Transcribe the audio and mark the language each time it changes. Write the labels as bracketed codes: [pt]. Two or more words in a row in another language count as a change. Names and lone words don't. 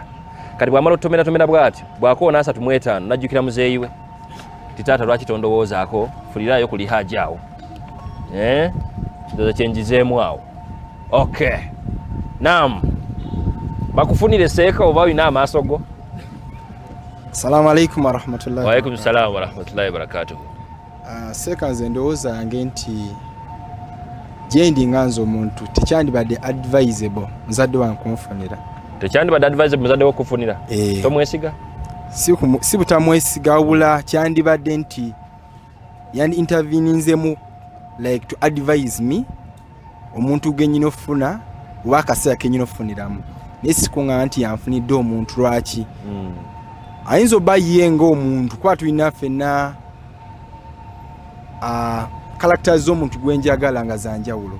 [lg] Kati bw'amala otomera bw'ati, bw'akoona 35 najjukira muzeeyi we, titaata lwaki tondowoozaako, fulirayo kuli hajja awo. Ndowooza kyenjizeemu awo. Okay. Naam. Bakufunire seeka oba olina amaaso go? [ar] السلام عليكم ورحمة الله. وعليكم السلام ورحمة الله وبركاته. [lg] Seeka nze ndowooza yange nti gyendi nga nze omuntu tekyandibadde advisable muzadde wange kunfunira. Tekyandibadde advisable muzadde wo kufunira? Tomwesiga? Si butamwesiga wabula kyandibadde nti yandi interveninzemu [en] like to advise me [lg] omuntu genyina ofuna oba akaseera kenyina ofuniramu. Naye sikuŋŋamba nti yanfunidde omuntu lwaki. Ayinza oba ye ng'omuntu kuba tulina ffenna characters z'omuntu gwenjagala nga za njawulo.